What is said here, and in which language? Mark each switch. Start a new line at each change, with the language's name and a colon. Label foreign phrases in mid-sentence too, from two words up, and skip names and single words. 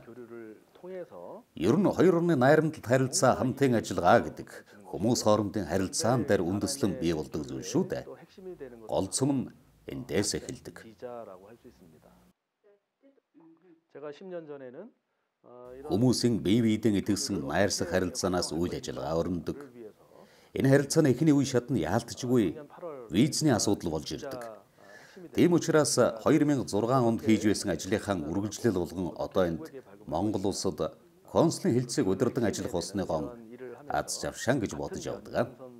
Mongolian: Ер нь хоёр орны найрамдалд харилцаа хамтын ажиллагаа гэдэг хүмүүс хоорондын харилцаан дээр үндэслэн бий болдог зүйл шүү дээ. Гол цөм нь эндээс эхэлдэг.
Korean: 제가 10년 전에는
Mongolian: Хүмүүсийн бие биедээ итгэсэн найрсах харилцаанаас үйл ажиллагаа өрнөдөг. Энэ харилцааны эхний үе шат нь яалтчгүй визний асуудал болж ирдэг. Тийм учраас 2006 онд хийж байсан ажлынхаа үргэлжлэл болгон одоо энд Монгол улсад консулын хэлтсийг удирдан ажиллах болсны гон аз завшаан гэж бодож явдаг.